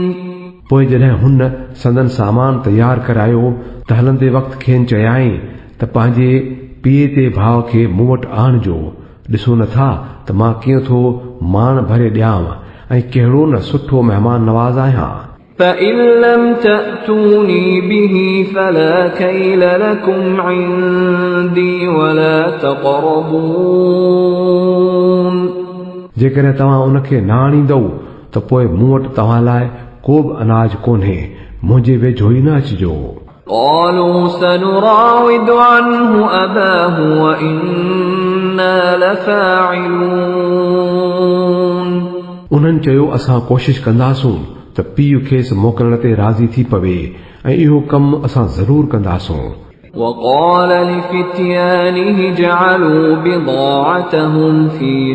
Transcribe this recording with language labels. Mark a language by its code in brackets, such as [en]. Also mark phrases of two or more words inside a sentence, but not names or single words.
[sd] पोइ जॾहिं हुन संदन सामान तयारु करायो त हलंदे वक़्तु खेनि चयाईं त पंहिंजे पीउ ते भाउ खे मूं वटि आणिजो। ॾिसो नथा त मां कीअं थो मान भरे ॾियां ऐं कहिड़ो न सुठो महिमान नवाज़ आहियां। [ar] فإن لم تأتوني به فلا كيل لكم عندي ولا تقربون। [sd] जेकॾहिं तव्हां उनखे न आणींदव त पोइ मूं वटि तव्हां लाइ को बि अनाज कोन्हे, मुंहिंजे वेझो ई न अचिजो। [ar] قالوا سنراود عنه أباه وإنا لفاعلون। [sd] उन्हनि चयो, असां कोशिश कंदासूं त पीउ खेसि मोकिलण ते राज़ी थी पवे ऐं इहो कमु असां ज़रूर कंदासूं। [ar] وقال لفتيانه جعلوا بضاعتهم في